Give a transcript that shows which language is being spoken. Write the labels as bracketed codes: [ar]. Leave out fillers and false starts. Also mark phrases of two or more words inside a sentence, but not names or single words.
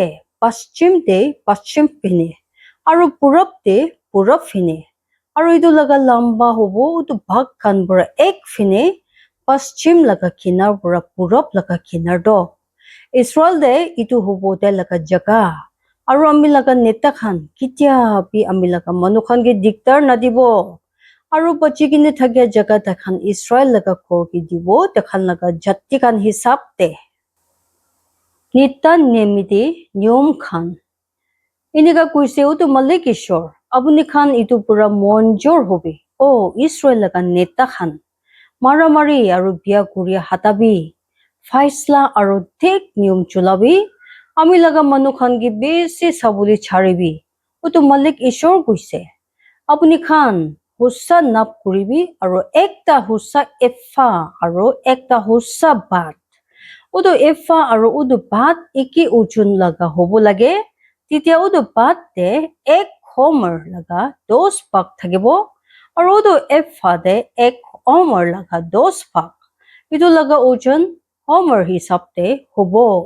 [nag] paschim te paschim fini aru purab te purab fini aru itu laga lamba hobo utu bhag khan pura ek fini paschim laga kinar pura purab laga kinar do Israel de itu hobo te laga jaga aru ami laga neta khan kitya bi ami laga manu khan ge diktar nadibo aru bachi kine thakya jaga takhan Israel laga khor ki dibo takhan laga jatti khan hisab te nita nemide niyom khan inika kuise utu malik ishor abuni khan itu pura monjor hobi o Israel laga neta khan maramari aru biya kuria hatabi faisla aru thik niyom chulabi ami laga manu khan gi besi sabuli charibi utu malik ishor kuise apuni khan hussa nap kuribi aru ekta hussa efa aru ekta hussa bat utu efa aru utu bat iki ujun laga hobo lage titia utu bat te ek homer laga 10 bhag thakibo aru utu efa de ek homer laga 10 bhag itu laga ujun homer hisab te hobo